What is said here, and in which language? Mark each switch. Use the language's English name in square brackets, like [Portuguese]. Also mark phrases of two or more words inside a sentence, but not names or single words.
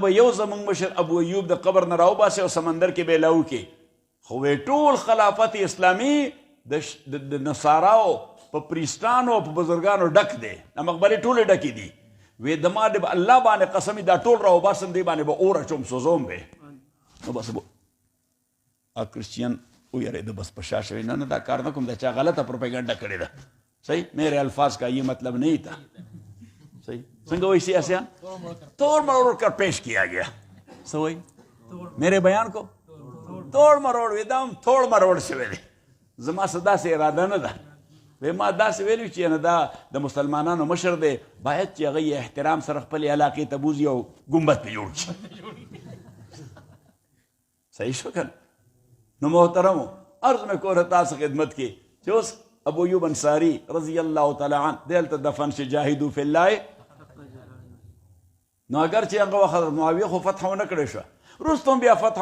[Pashto] به یو زمونږ مشر ابو ایوب د قبر نه راوباسې او سمندر کې به یې لاوکې خو وی ټول خلافت اسلامي د نصاراو په پریستانو او په بزرګانو ډک دی د مقبرې ټولې ډکې دي وی د ما د الله باندې قسمي دا ټول راوباسم دی باندې به اور اچوم سوزوم به نو بس کرسچین ویرېده بس په شا شوی نه دا کار نه کوم دا چا غلطه پروپیګنډه کړې ده صحیح [Urdu] میرے الفاظ کا یہ مطلب نہیں تھا [Pashto] صحیح څنګه وایي سیاسیان [Urdu] توڑ مروڑ کر پیش کیا گیا [Pashto] څه وایي [Urdu] میرے بیان کو توڑ مروڑ [Pashto] ویدام [Urdu] توڑ مروڑ [Pashto] شوی دی زما څه داسې اراده نه ده وی ما داسې ویلي چې نه دا د مسلمانانو مشر دی باید چې هغه یې احترام سره خپلې علاقې ته بوځي او ګمبد پې جوړ کړي صحیح شو که نو محترمو عرض مې کوله تاسو خدمت کې چې اوس ابو ایوب انصاري [Arabic] رضی الله تعالی عنه [Pashto] دی هلته دفن شي [Arabic] جاهدو فی الله [Pashto] نو اگر چې هغه وخت معاویه خو فتح ونه کړې شوه وروسته هم بیا فتح